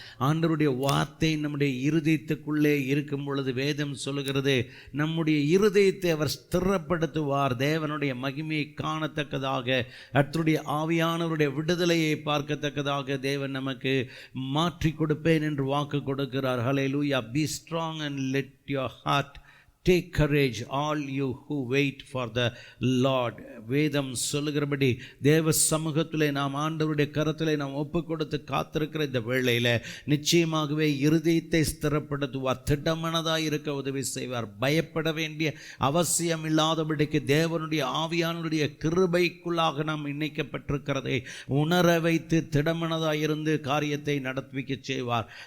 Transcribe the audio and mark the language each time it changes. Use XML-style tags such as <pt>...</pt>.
<ta>ஆண்டவருடைய வார்த்தை நம்முடைய இருதயத்துக்குள்ளே இருக்கும் பொழுது வேதம் சொல்லுகிறது, நம்முடைய இருதயத்தை அவர் ஸ்திரப்படுத்துவார். தேவனுடைய மகிமையை காணத்தக்கதாக, கர்த்தருடைய ஆவியானவருடைய விடுதலையை பார்க்கத்தக்கதாக தேவன் நமக்கு மாற்றி கொடுப்பேன் என்று வாக்கு கொடுக்கிறார். ஹல்லேலூயா.</ta> <en>Be strong and let your heart take courage, all you who wait for the Lord.</en> <ta>வேதம் சொல்லுகிறபடி தேவ சமூகத்திலே நாம் ஆண்டவருடைய கரத்திலே நாம் ஒப்பு கொடுத்து காத்திருக்கிற இந்த வேளையில் நிச்சயமாகவே இருதயத்தை ஸ்திரப்படுத்துவார், திடமனதாக இருக்க உதவி செய்வார். பயப்பட வேண்டிய அவசியம் இல்லாதபடிக்கு தேவனுடைய ஆவியானுடைய கிருபைக்குள்ளாக நாம் இணைக்கப்பட்டிருக்கிறதை உணர வைத்து திடமனதாக இருந்து காரியத்தை நடப்பிக்க செய்வார்.</ta>